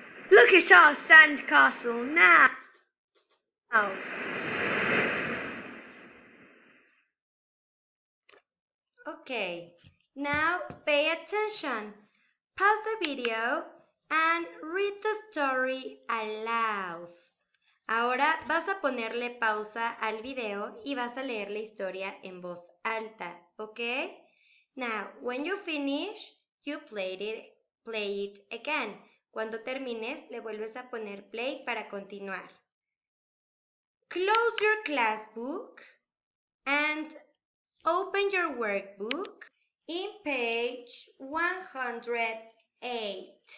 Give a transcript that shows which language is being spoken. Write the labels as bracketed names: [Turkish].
[English] Look at our sandcastle now. Okay, now pay attention. Pause the video and read the story aloud. [Spanish] Ahora vas a ponerle pausa al video y vas a leer la historia en voz alta, ¿ok? [English] Now, when you finish, you play it again. [Spanish] Cuando termines, le vuelves a poner play para continuar. [English] Close your class book and open open your workbook in page 108.